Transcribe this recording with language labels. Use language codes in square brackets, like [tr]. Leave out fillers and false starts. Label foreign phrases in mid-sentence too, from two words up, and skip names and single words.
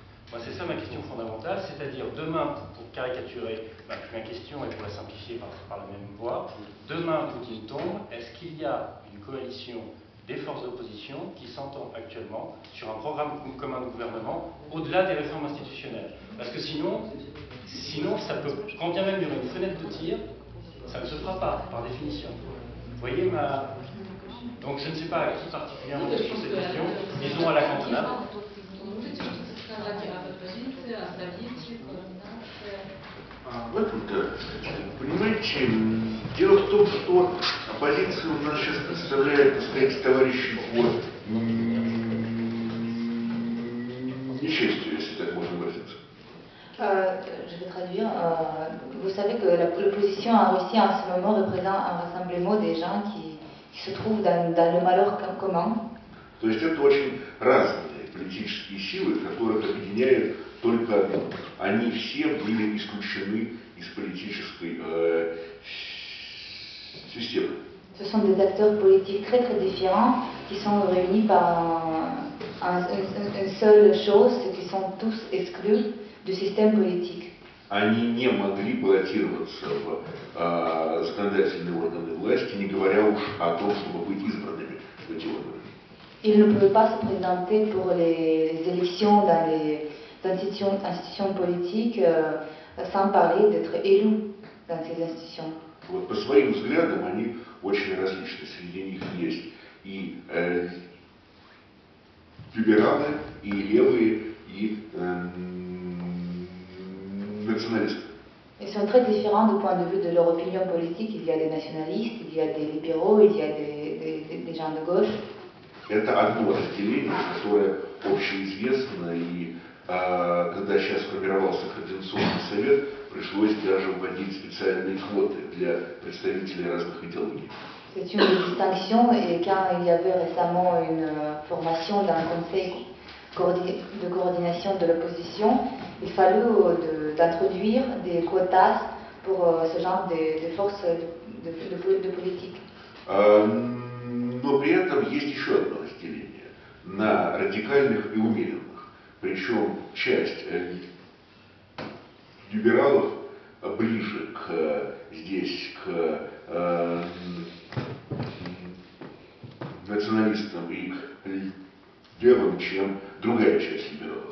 [fr] Moi, c'est ça ma question fondamentale, c'est-à-dire demain, pour caricaturer ma question et pour la simplifier par la même voie, demain, Poutine tombe, est-ce qu'il y a une coalition des forces d'opposition qui s'entend actuellement sur un programme commun de gouvernement au-delà des réformes institutionnelles? Parce que sinon, ça peut, quand bien même il y aurait une fenêtre de tir, ça ne se fera pas, par définition. Vous voyez ma... Donc je ne sais pas à qui particulièrement sur cette question, disons à la cantonade. [ru] В этом-то, понимаете, дело в том, что оппозиция у нас сейчас представляет, так сказать, товарищей по несчастью, если так можно выразиться. [fr] Je vais traduire. Vous savez que l'opposition en Russie en ce moment représente un rassemblement des gens qui se trouvent dans le malheur commun. [ru] То есть это очень разные политические силы, которых объединяет только одно. Они все были исключены из политической системы. [fr] Ce sont des acteurs politiques très très différents qui sont réunis par une seule chose, c'est qu'ils sont tous exclus du système politique. [ru] Они не могли баллотироваться в законодательные органы власти, не говоря уж о том, чтобы быть избранными в эти органы. [fr] Ils ne pouvaient pas se présenter pour les élections dans les institutions politiques sans parler d'être élus dans ces institutions. [ru] Вот по своим взглядам они очень различны. Среди них есть и либералы, и левые, и националисты. [fr] Ils sont très différents du point de vue de leur opinion politique. Il y a des nationalistes, il y a des libéraux, il y a des gens de gauche. [ru] Это одно разделение, которое общеизвестно, и когда сейчас формировался Координационный совет, пришлось даже вводить специальные квоты для представителей разных идеологий. [fr] C'est une distinction, et quand il y avait récemment une formation d'un conseil de coordination de l'opposition, il fallut d'introduire des quotas pour ce genre de forces de politique. [ru] Но при этом есть еще одно разделение на радикальных и умеренных. Причем часть либералов ближе к националистам и к левым, чем другая часть либералов.